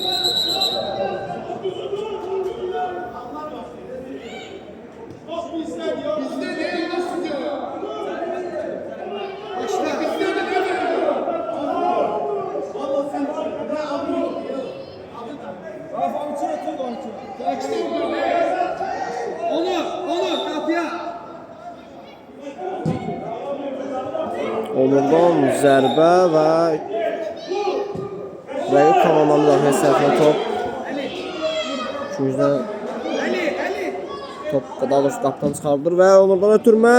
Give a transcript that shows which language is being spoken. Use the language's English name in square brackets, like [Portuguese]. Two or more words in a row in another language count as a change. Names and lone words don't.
[Turkish] Bizde değil nasıl diyor? Bizde de ne veriyor? Kaçtı bu ne? Onur kapıya. [Azerbaijani] Onurdan zərbə və rəqib komandanın daxil səhvə top. Üçüncüdən Ali. top daha doğrusu qapıdan çıxardır və Onurdan ötürmə.